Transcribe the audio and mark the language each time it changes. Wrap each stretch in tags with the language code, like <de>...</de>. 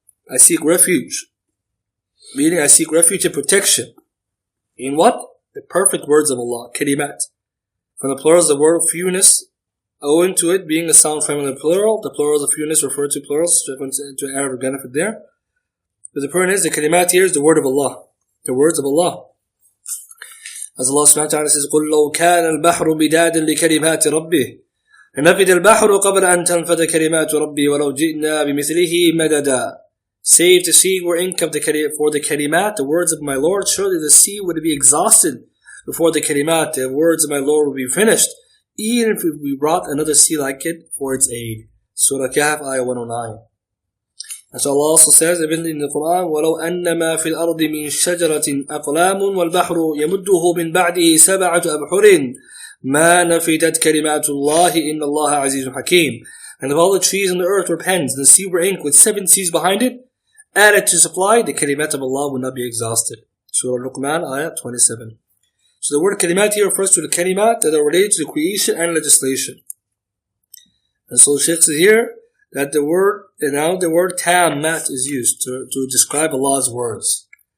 <en>I seek refuge, meaning I seek refuge and protection. In what? The perfect words of Allah, kalimat. From the plurals, the word fewness, owing to it being a sound feminine plural, the plurals of fewness refer to plurals, to Arabic benefit there. But the point is, the kalimat here is the word of Allah, the words of Allah. As Allah subhanahu wa ta'ala says,</en> <ar>قُلْ لَوْ كَانَ الْبَحْرُ بِدَادًا لِكَلِمَاتِ رَبِّهِ لَنَفِدَ الْبَحْرُ قَبْلَ أَن تَنْفَدَ كَلِمَاتُ رَبِّي وَلَوْ جِئْنَا بِمِثْلِهِ مَدَدًا.</ar> <en>Say if the sea were ink of for the kalimat, the words of my Lord, surely the sea would be exhausted before the kalimat, the words of my Lord would be finished, even if we brought another sea like it for its aid. Surah Kahf, ayah 109. And so Allah also says, evidently in the Quran,</en> <ar>وَلَوْ أَنَّمَا فِي الْأَرْضِ مِنْ شَجَرَةٍ أَقْلَامٌ وَالْبَحْرُ يَمُدُّهُ مِنْ بَعْدِهِ سَبْعَةُ أَبْحُرٍ مَا نَفِدَتْ كَلِمَاتُ اللَّهِ إِنَّ اللَّهَ عَزِيزٌ حَكِيمٌ.</ar> <en>And if all the trees on the earth were pens, and the sea were ink with 7 seas behind it, added to supply, the kalimat of Allah will not be exhausted. Surah Luqman, ayah 27. So the word kalimat here refers to the kalimat that are related to the creation and legislation. And so the Shaykh says here that the word tammat is used to describe Allah's words.</en>